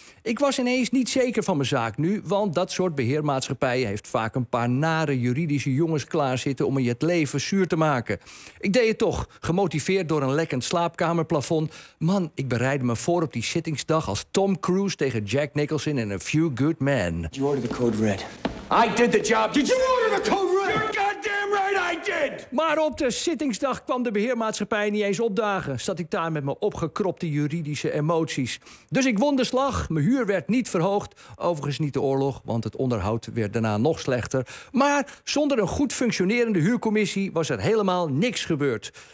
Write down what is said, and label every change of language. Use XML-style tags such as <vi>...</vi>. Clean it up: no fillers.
<nl>Ik was ineens niet zeker van mijn zaak nu, want dat soort beheermaatschappijen heeft vaak een paar nare juridische jongens klaarzitten om je het leven zuur te maken. Ik deed het toch, gemotiveerd door een lekkend slaapkamerplafond. Man, ik bereidde me voor op die zittingsdag als Tom Cruise tegen Jack Nicholson in A Few Good Men.</nl> <en>Did you order the code red? I did the job. Did you order the code red? You're goddamn right I did.</en> <nl>Maar op de zittingsdag kwam de beheermaatschappij niet eens opdagen. Zat ik daar met mijn opgekropte juridische emoties. Dus ik won de slag. Mijn huur werd niet verhoogd. Overigens niet de oorlog, want het onderhoud werd daarna nog slechter. Maar zonder een goed functionerende huurcommissie was er helemaal niks gebeurd.</nl>